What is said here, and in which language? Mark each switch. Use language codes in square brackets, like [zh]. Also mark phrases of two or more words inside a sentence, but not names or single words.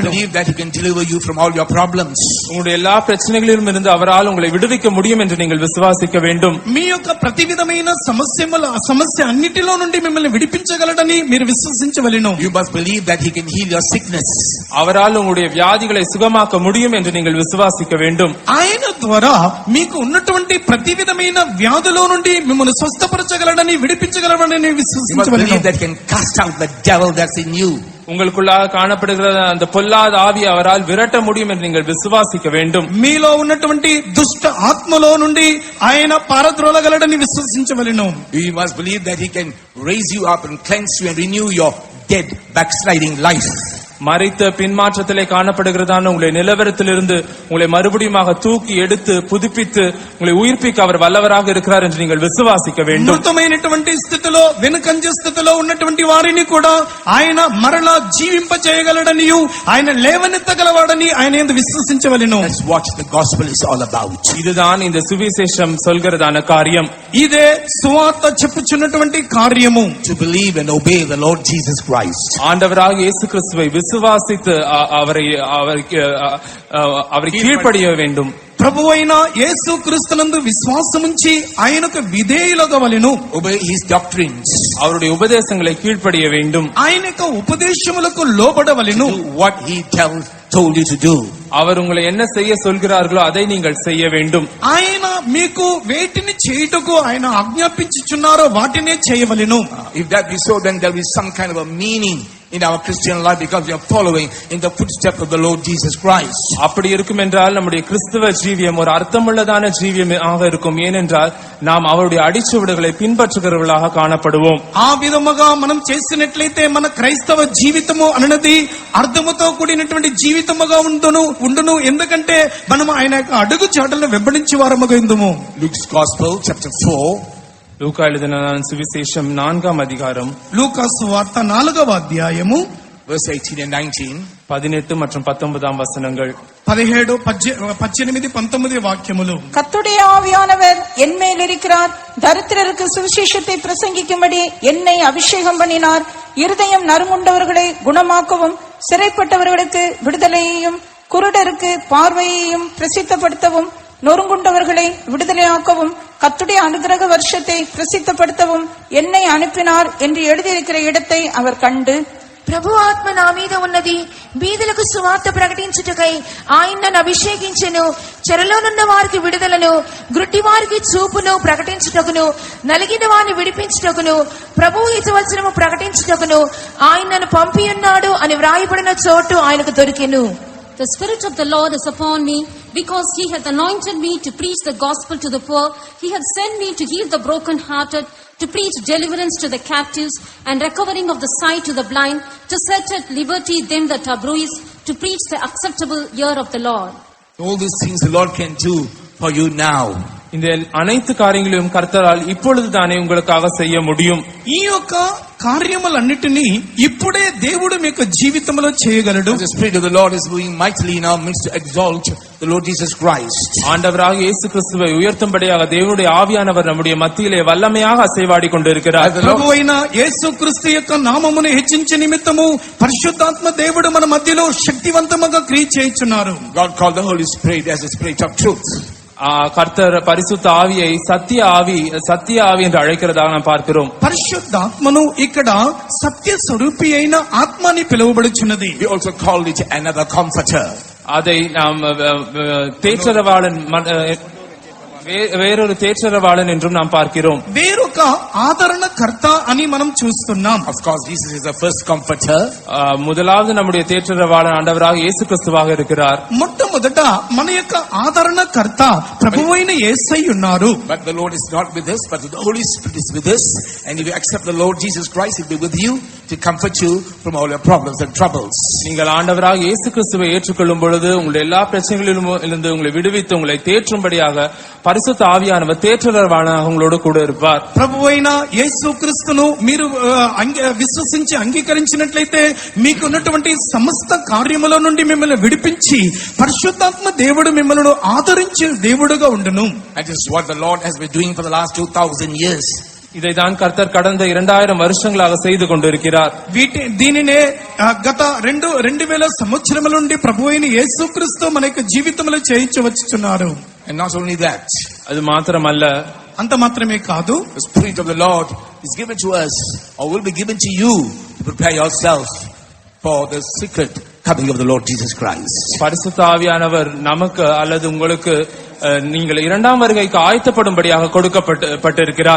[en] Believe that he can deliver you from all your problems. [ta] உங்களுடைய எல்லா பிரச்சனைகளிலும் இருந்து அவரால் உங்களை விடுவிக்க முடியும் என்று நீங்கள் விசுவாசிக்க வேண்டும். [te] మీ యొక్క ప్రతి విధమైన సమస్య అన్నిటిలో నుండి మిమ్మల్ని విడిపించగలడని మీరు విశ్వసించవలెను. [en] You must believe that he can heal your sickness. [ta] அவரால் உங்களுடைய வியாதிகளை சுகமாக்க முடியும் என்று நீங்கள் விசுவாசிக்க வேண்டும். [te] ఆయన ద్వారా మీకు ఉన్నటువంటి ప్రతి విధమైన వ్యాధుల నుండి మిమ్మల్ని స్వస్థపరచగలడని విడిపించగలడని విశ్వసించవలెను. [en] You must believe that he can cast out the devil that's in you. [ta] உங்களுக்குள்ளாக காணப்படுகிற அந்த பொல்லாத ஆவி அவரால் விரட்ட முடியும் என்று நீங்கள் விசுவாசிக்க வேண்டும். [te] మీలో ఉన్నటువంటి దుష్ట ఆత్మలో నుండి ఆయన పారద్రోలగలడని విశ్వసించవలెను. [en] You must believe that he can raise you up and cleanse you and renew your dead backsliding life. [ta] மரித்த பின்மாற்றத்திலே காணப்படுகிறதான உங்களை நிலவரத்திலிருந்து உங்களை மறுபடியும் தூக்கி எடுத்து புதுப்பித்து உங்களை உயிர்ப்பிக்க அவர் வல்லவராக இருக்கிறார் என்று நீங்கள் விசுவாசிக்க வேண்டும். [te] మృతమైనటువంటి స్థితిలో వెనుకంజ స్థితిలో ఉన్నటువంటి వారిని కూడా ఆయన మరలా జీవింప చేయగలడనియు ఆయన లేవనెత్తగలవాడని ఆయన యందు విశ్వసించవలెను. [en] That's what the gospel is all about. [ta] இதுதான் இந்த சுவிசேஷம் சொல்கிறதான காரியம். [te] ఇదే సువార్త చెప్పుచున్నటువంటి కార్యము. [en] To believe and obey the Lord Jesus Christ. [ta] ஆண்டவராக இயேசு கிறிஸ்துவை விசுவாசித்து அவரை கீழ்ப்படிய வேண்டும். [te] ప్రభువైన యేసు క్రీస్తునందు విశ్వాసముంచి ఆయనకు విధేయులగవలెను. [en] Obey his doctrines. [ta] அவருடைய உபதேசங்களை கீழ்ப்படிய வேண்டும். [te] ఆయన యొక్క ఉపదేశములకు లోబడవలెను. [en] Do what he told you to do. [ta] அவர் உங்களை என்ன செய்ய சொல்கிறார்களோ அதை நீங்கள் செய்ய வேண்டும். [te] ఆయన మీకు వేటిని చేయుటకు ఆయన ఆజ్ఞాపించుచున్నారో వాటినే చేయవలెను. [en] If that be so, then there will be some kind of a meaning in our Christian life because we are following in the footsteps of the Lord Jesus Christ. [ta] அப்படி இருக்கும் என்றால் நம்முடைய கிறிஸ்தவ ஜீவியம் ஒரு அர்த்தமுள்ளதான ஜீவியமாக இருக்கும். ஏனென்றால் நாம் அவருடைய அடிச்சுவடுகளை பின்பற்றுகிறவர்களாக காணப்படுவோம். [te] ఆ విధముగా మనం చేసినట్లయితే మన క్రైస్తవ జీవితము అన్నది అర్థముతో కూడినటువంటి జీవితముగా ఉండును. ఎందుకంటే మనం ఆయన యొక్క అడుగు చాటలను వెంబడించి వారముగా ఉందుము. [en] Luke's Gospel chapter 4. [ta] லூக்கா எழுதின சுவிசேஷம் 4ஆம் அதிகாரம் [te] లూకా సువార్త 4వ అధ్యాయము [en] verse 18 and 19. [ta] 18 மற்றும் 19ஆம் வசனங்கள். [te] 17, 18, 19 வாக்கியములు. [ta] கர்த்தருடைய ஆவியானவர் என் மேல் இருக்கிறார். தரித்திரருக்கு சுவிசேஷத்தை பிரசங்கிக்கும்படி என்னை அபிஷேகம் பண்ணினார். இருதயம் நறுங்குண்டவர்களை குணமாக்கவும், சிறைப்பட்டவர்களுக்கு விடுதலையையும், குருடருக்கு பார்வையையும் பிரசித்தப்படுத்தவும், நொறுங்குண்டவர்களை விடுதலையாக்கவும், கர்த்தருடைய அனுக்கிரக வருஷத்தை பிரசித்தப்படுத்தவும் என்னை அனுப்பினார் என்று எழுதியிருக்கிற இடத்தை அவர் கண்டு, [te] ప్రభు ఆత్మ నా మీద ఉన్నది, బీదలకు సువార్త ప్రకటించుటకై ఆయన నన్ను అభిషేకించెను. చెరలోనున్న వారికి విడుదలను, గ్రుడ్డి వారికి చూపును ప్రకటించుటకును, నలిగిన వారిని విడిపించుటకును, ప్రభువు హితవచనము ప్రకటించుటకును ఆయన నన్ను పంపి ఉన్నాడు అని వ్రాయబడిన చోటు ఆయనకు దొరికెను. [en] The Spirit of the Lord is upon me, because He hath anointed me to preach the gospel to the poor. He hath sent me to heal the brokenhearted, to preach deliverance to the captives, and recovering of the sight to the blind, to set at liberty them that are bruised, to preach the acceptable year of the Lord. All these things the Lord can do for you now. [ta] இந்த அனைத்து காரியங்களையும் கர்த்தரால் இப்பொழுது தானே உங்களுக்காக செய்ய முடியும். [te] ఈ యొక్క కార్యములన్నిటినీ ఇప్పుడే దేవుడు మీకు జీవితంలో చేయగలడు. [en] The Spirit of the Lord is moving mightily in our midst to exalt the Lord Jesus Christ. [ta] ஆண்டவராக இயேசு கிறிஸ்துவை உயர்த்தும்படியாக தேவனுடைய ஆவியானவர் நம்முடைய மத்தியிலே வல்லமையாக அசைவாடி கொண்டிருக்கிறார். [te] ప్రభువైన యేసు క్రీస్తు యొక్క నామమును హెచ్చించే నిమిత్తము పరిశుద్ధాత్మ దేవుడు మన మధ్యలో శక్తివంతముగా క్రియ చేయుచున్నారు. [en] God called the Holy Spirit as the Spirit of truth. [ta] கர்த்தர் பரிசுத்த ஆவியை சத்திய ஆவி என்று அழைக்கிறதாக நாம் பார்க்கிறோம். [te] పరిశుద్ధాత్మను ఇక్కడ సత్య స్వరూపి అయిన ఆత్మ అని పిలువబడుచున్నది. [en] We also call it another comforter. [ta] அதை நாம் தேற்றரவாளன், వేరొక தேற்றரவாளன் என்றும் நாம் பார்க்கிறோம். [te] వేరొక ఆదరణకర్త అని మనం చూస్తున్నాం. [en] Of course, Jesus is the first comforter. [ta] முதலாவது நம்முடைய தேற்றரவாளன் ஆண்டவராக இயேசு கிறிஸ்துவாக இருக்கிறார். [te] మొట్టమొదట మన యొక్క ఆదరణకర్త ప్రభువైన యేసయ్య ఉన్నారు. [en] But the Lord is not with us, but the Holy Spirit is with us. And if you accept the Lord Jesus Christ, He'll be with you to comfort you from all your problems and troubles. [ta] நீங்கள் ஆண்டவராக இயேசு கிறிஸ்துவை ஏற்றுக்கொள்ளும் பொழுது உங்களுடைய எல்லா பிரச்சனைகளிலும் இருந்து உங்களை விடுவித்து உங்களை தேற்றும்படியாக பரிசுத்த ஆவியானவர் தேற்றரவாளனாக உங்களோடு கூட இருப்பார். [te] ప్రభువైన యేసుక్రీస్తును మీరు విశ్వసించి అంగీకరించినట్లయితే మీకున్నటువంటి సమస్త కార్యముల నుండి మిమ్మల్ని విడిపించి పరిశుద్ధాత్మ దేవుడు మిమ్మల్ని ఆదరించే దేవుడుగా ఉండును. [en] That is what the Lord has been doing for the last 2000 years. [ta] இதைதான் கர்த்தர் கடந்த 2000 வருஷங்களாக செய்து கொண்டிருக்கிறார். [te] దీనినే గత 2000 సంవత్సరముల నుండి ప్రభువైన యేసుక్రీస్తు మన యొక్క జీవితంలో చేయించి వచ్చుచున్నారు. [en] And not only that, [ta] அது మాత్రమల్ల, [te] అంత మాత్రమే కాదు, [en] the Spirit of the Lord is given to us, or will be given to you, to prepare yourself for the secret coming of the Lord Jesus Christ. [ta] பரிசுத்த ஆவியானவர் நமக்கு அல்லது உங்களுக்கு நீங்கள் இரண்டாம் வருகைக்கு ஆயத்தப்படும்படியாக கொடுக்கப்பட்டிருக்கிறார்.